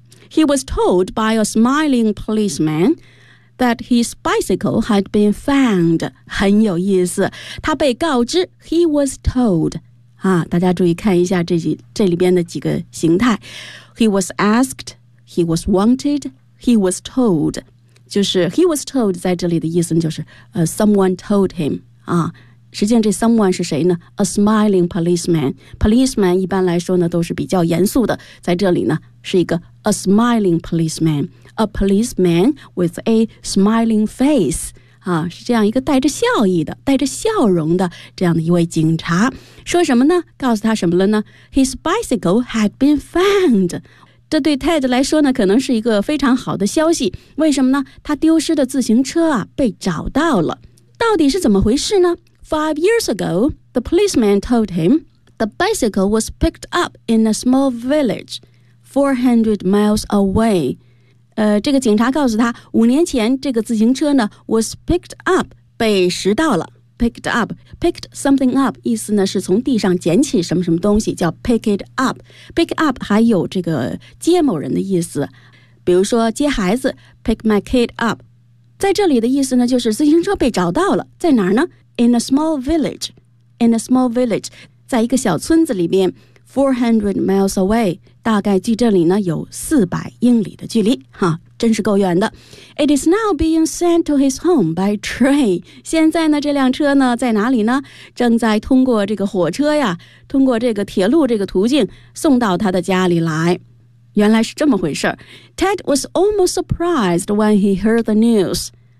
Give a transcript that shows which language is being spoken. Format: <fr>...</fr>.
<en>He was told by a smiling policeman that his bicycle had been found.</en> <zh>很有意思，他被告知</zh> <en>he was told.</en> <zh>大家注意看一下这里边的几个形态。</zh> <en>He was asked, he was wanted, he was told.</en> <zh>就是 he was told 在这里的意思就是、</zh> <en>someone told him.</en> <zh>实际上这 someone 是谁呢 ?</zh> <en>A smiling policeman.</en> <zh>Policeman 一般来说呢都是比较严肃的。在这里呢是一个</zh> <en>a smiling policeman. A policeman with a smiling face.</en> <zh>是这样一个带着笑意的带着笑容的这样的一位警察。说什么呢告诉他什么了呢 ?</zh> <en>His bicycle had been found.</en> <zh>这对 Ted 来说呢可能是一个非常好的消息。为什么呢他丢失的自行车啊被找到了。到底是怎么回事呢</zh> <en>?5 years ago, the policeman told him, the bicycle was picked up in a small village 400 miles away.</en> <zh>这个警察告诉他五年前这个自行车呢</zh> <en>was picked up,</en> <zh>被拾到了 picked up,</zh> <en>picked something up,</en> <zh>意思呢是从地上捡起什么什么东西叫</zh> <en>pick it up,</en> <zh>pick up 还有这个接某人的意思比如说接孩子</zh> <en>pick my kid up,</en> <zh>在这里的意思呢就是自行车被找到了在哪儿呢</zh> <en>in a small village,</en> <zh>in a small village, 在一个小村子里面400 miles away, 大概距这里呢有400英里的距离哈真是够远的。</zh> <en>It is now being sent to his home by train.</en> <zh>现在呢这辆车呢在哪里呢正在通过这个火车呀通过这个铁路这个途径送到他的家里来。原来是这么回事。</zh> <en>Ted was almost surprised when he heard the news.</en>